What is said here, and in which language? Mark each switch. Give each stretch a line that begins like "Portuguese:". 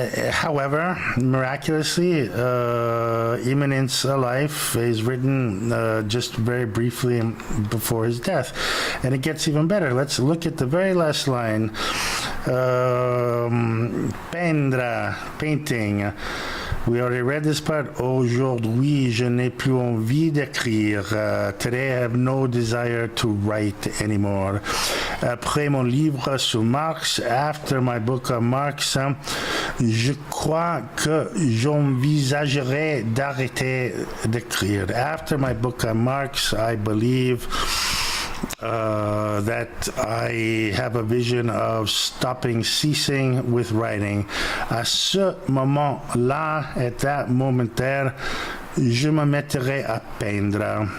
English: However, miraculously, Immanence Life is written just very briefly before his death. And it gets even better. Let's look at the very last line. Peindre, painting. We already read this part.
French: Aujourd'hui, je n'ai plus envie d'écrire.
English: Today, I have no desire to write anymore.
French: Après mon livre sur Marx,
English: after my book on Marx,
French: je crois que j'envisagerai d'arrêter d'écrire.
English: After my book on Marx, I believe that I have a vision of ceasing with writing.
French: À ce moment-là,
English: at that moment there,
French: je me mettrai à peindre.